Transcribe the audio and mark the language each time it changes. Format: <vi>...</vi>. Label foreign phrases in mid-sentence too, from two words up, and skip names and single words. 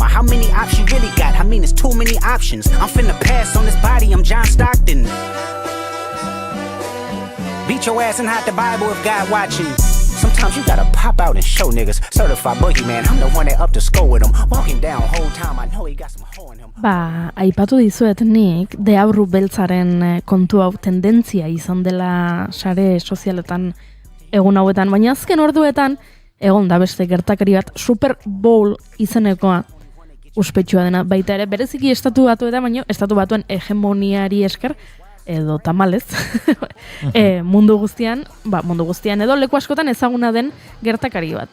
<en>How many options you really got? I mean, it's too many options. I'm finna pass on this body, I'm John Stockton. Beat your ass and hide the Bible if God watching. Sometimes you gotta pop out and show niggas. Certified boogeyman, I'm the one that up to score with him. Walking down whole time, I know he got some hoe in him.</en> <eu>Aipatu dizuet nik, deabru beltzaren kontu hau tendentzia izan dela sare sozialetan egun hauetan, baina azken orduetan egon da beste gertakari bat Super Bowl izenekoa uspetsua dena, baita ere bereziki estatu batuetan, baina estatu batuen hegemoniari esker edo tamalez, mundu guztian edo leku askotan ezaguna den gertakari bat.</eu>